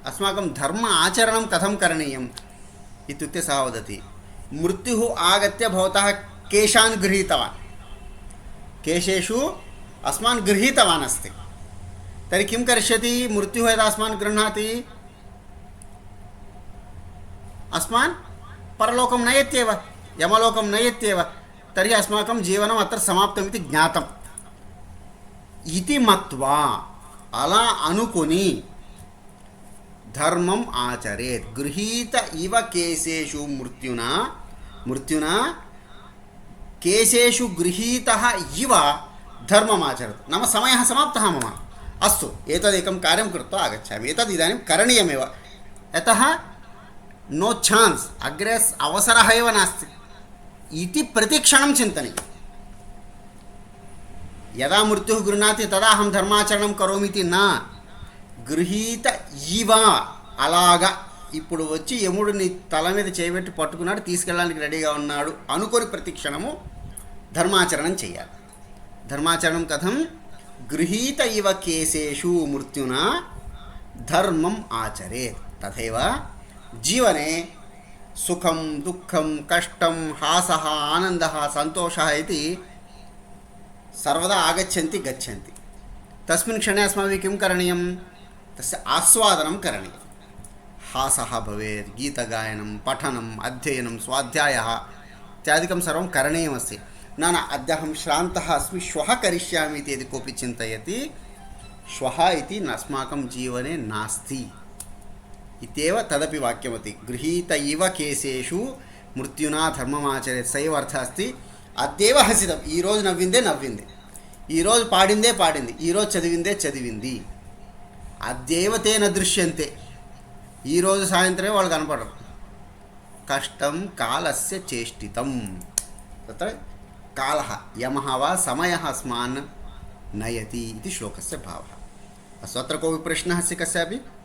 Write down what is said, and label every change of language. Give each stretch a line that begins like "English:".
Sanskrit: అస్మాకం ధర్మ ఆచరణం కథం కరణీయం ఇత్యుక్తే సः వదति మృత్యుः ఆగత్య భవతः కేశాన్ గృహీతవాన్, केशेषु अस्मान् गृहीतवान् अस्ति, तर्हि किं करिष्यति? मृत्युः यदा अस्मान् गृह्णाति अस्मान् परलोकं नयत्येव, यमलोकं नयत्येव, तर्हि अस्माकं जीवनम् अत्र समाप्तमिति ज्ञातम् इति मत्वा
Telugu: अला अनुकुनि
Sanskrit: धर्मम् आचरेत्. गृहीत इव केशेषु मृत्युना केशेषु गृहीतः इव धर्ममाचरतु. नाम समयः समाप्तः मम, अस्तु एतदेकं कार्यं कृत्वा आगच्छामि, एतद् इदानीं करणीयमेव, यतः नो ఛాన్స్, अग्रे अवसरः एव नास्ति इति प्रतिक्षणं चिन्तनीयं. यदा मृत्युः गृह्णाति तदा अहं धर्माचरणं करोमि इति न, गृहीत इव
Telugu: అలాగా ఇప్పుడు వచ్చి యముడిని తల మీద చేయబెట్టి పట్టుకున్నాడు, తీసుకెళ్ళడానికి రెడీగా ఉన్నాడు అనుకొని ప్రతిక్షణము ధర్మాచరణం చేయాలి.
Sanskrit: ధర్మాచరణం కథం? గృహీత ఇవ కేశేషు మృత్యునా ధర్మం ఆచరేత్. తథైవ జీవనే సుఖం దుఃఖం కష్టం హాసః ఆనందः సంతోషः इति सर्वदा आगच्छन्ति गच्छन्ति. तस्मिन् क्षणे अस्माभिः किं करणीयं? तस्य आस्वादनं करणीयं. हासः भवेत्, गीतगायनं, पठनम्, अध्ययनं, स्वाध्यायः इत्यादिकं सर्वं करणीयमस्ति. न अद्य अहं श्रान्तः अस्मि, श्वः करिष्यामि इति यदि कोऽपि चिन्तयति, श्वः इति अस्माकं जीवने नास्ति इत्येव तदपि वाक्यमस्ति. गृहीत इव केशेषु मृत्युना धर्ममाचरेत्. सैव अर्थः अस्ति. అదేవ హసితం,
Telugu: ఈరోజు నవ్విందే నవ్వింది, ఈరోజు పాడిందే పాడింది, ఈరోజు చదివిందే చదివింది.
Sanskrit: అదేవ తే న దృశ్యంతే,
Telugu: ఈరోజు సాయంత్రమే వాళ్ళు కనపడరు.
Sanskrit: కష్టం కాలస్య చేష్టితం, తత్ర కాలః యమః వా సమయः అస్మాన్ నయతి ఇది శ్లోకస్య భావः. అస్తు, అత్ర కోऽपि प्रश्नः अस्ति कस्यापि?